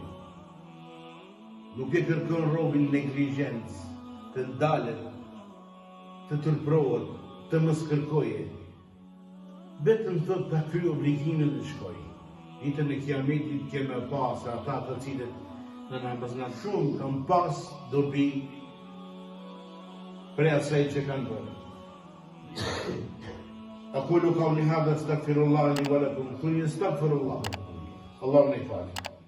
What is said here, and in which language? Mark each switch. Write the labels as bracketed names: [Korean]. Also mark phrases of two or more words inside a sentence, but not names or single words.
[Albanian] Nuk e kërkon robin neglizhencë, të ndalet, të tërprohet, të mos kërkoje. Vetëm thot ta kryej obligimin dhe shkoj. Ditën e kiametit kemë pas ata të cilët në namazna shumë kanë pas dobi prej asaj që kanë bërë. [Arabic] أقول قولي هذا استغفر الله لي ولكم ثم استغفر الله. اللهم